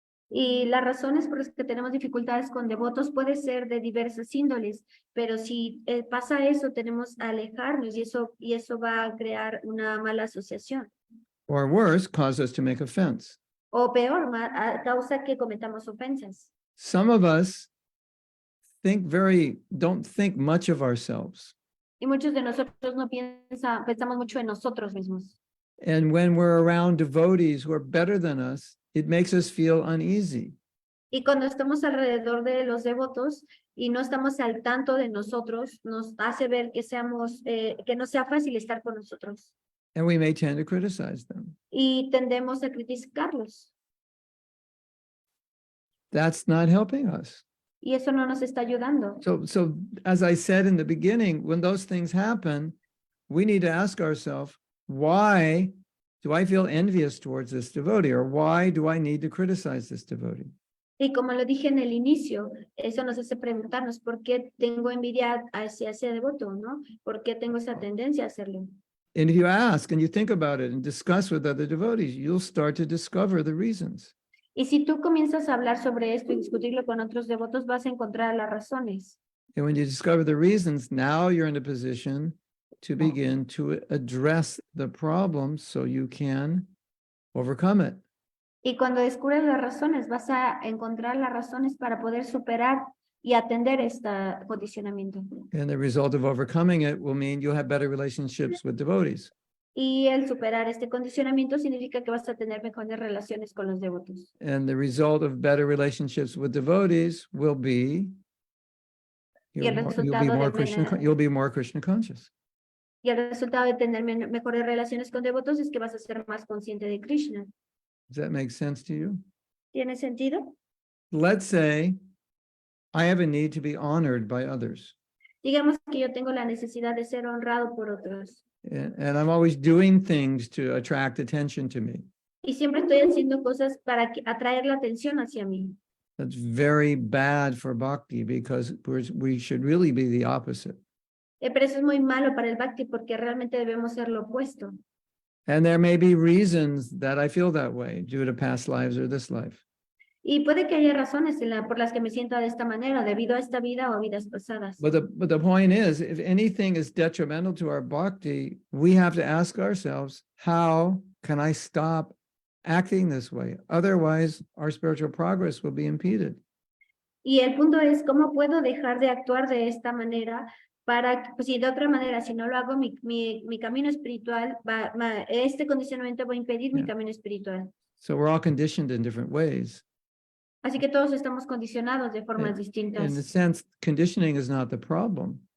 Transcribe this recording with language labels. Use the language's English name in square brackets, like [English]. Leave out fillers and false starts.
[Spanish] Y las razones por las que tenemos dificultades con devotos puede ser de diversas índoles, pero si pasa eso, tenemos que alejarnos y eso va a crear una mala asociación. [English] Or worse, cause us to make offense. [Spanish] O peor, causa que cometamos ofensas. [English] Some of us don't think much of ourselves. [Spanish] Y muchos de nosotros no pensamos mucho en nosotros mismos. [English] And when we're around devotees who are better than us, it makes us feel uneasy. [Spanish] Y cuando estamos alrededor de los devotos y no estamos al tanto de nosotros, nos hace ver que no sea fácil estar con nosotros. [English] And we may tend to criticize them. [Spanish] Y tendemos a criticarlos. [English] That's not helping us. [Spanish] Y eso no nos está ayudando. [English] So as I said in the beginning, when those things happen, we need to ask ourselves, why do I feel envious towards this devotee? Or why do I need to criticize this devotee? [Spanish] Y como lo dije en el inicio, eso nos hace preguntarnos por qué tengo envidia hacia ese devoto, ¿no? ¿Por qué tengo esa tendencia a hacerlo? [English] And if you ask and you think about it and discuss with other devotees, you'll start to discover the reasons. [Spanish] Y si tú comienzas a hablar sobre esto y discutirlo con otros devotos, vas a encontrar las razones. [English] And when you discover the reasons, now you're in a position to begin to address the problem so you can overcome it. [Spanish] Y cuando descubres las razones, vas a encontrar las razones para poder superar y atender este condicionamiento. [English] And the result of overcoming it will mean you'll have better relationships with devotees. [Spanish] Y el superar este condicionamiento significa que vas a tener mejores relaciones con los devotos. [English] And the result of better relationships with devotees will be [Spanish] Y el resultado [English] you'll be more Krishna conscious. [Spanish] Y el resultado de tener mejores relaciones con devotos es que vas a ser más consciente de Krishna. [English] Does that make sense to you? [Spanish] ¿Tiene sentido? [English] Let's say I have a need to be honored by others. [Spanish] Digamos que yo tengo la necesidad de ser honrado por otros. [English] And I'm always doing things to attract attention to me. [Spanish] Y siempre estoy haciendo cosas para atraer la atención hacia mí. [English] That's very bad for bhakti because we should really be the opposite. [Spanish] Pero eso es muy malo para el bhakti porque realmente debemos ser lo opuesto. [English] And there may be reasons that I feel that way due to past lives or this life. [Spanish] Y puede que haya razones por las que me sienta de esta manera, debido a esta vida o a vidas pasadas. [English] But the point is, if anything is detrimental to our bhakti, we have to ask ourselves, how can I stop acting this way? Otherwise, our spiritual progress will be impeded. [Spanish] Y el punto es, ¿cómo puedo dejar de actuar de esta manera? Pues si de otra manera, si no lo hago, mi camino espiritual, este condicionamiento va a impedir mi camino espiritual. [English] So we're all conditioned in different ways. [Spanish] Así que todos estamos condicionados de formas [English] In a [Spanish] distintas. [English] sense, conditioning is not the problem.